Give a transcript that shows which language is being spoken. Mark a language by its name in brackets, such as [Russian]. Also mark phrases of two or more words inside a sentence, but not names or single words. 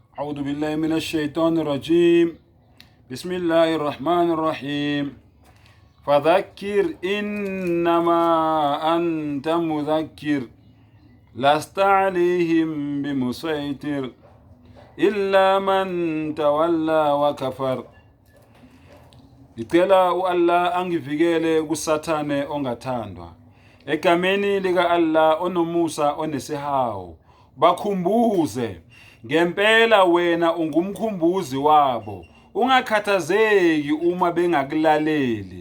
[Arabic] أعوذ بالله من الشيطان الرجيم بسم الله الرحمن الرحيم فذكر إنما أنت مذكر لست عليهم بمسيطر إلا من تولى وكفر. [Zulu] Ngicela uAllah angivikele kusathane ongathandwa. Egameni lika Allah onomusa onesihawu. Bakhumbuze ngempela wena ungumkhumbuzi wabo. Ungakhathazeki uma bengakulaleli.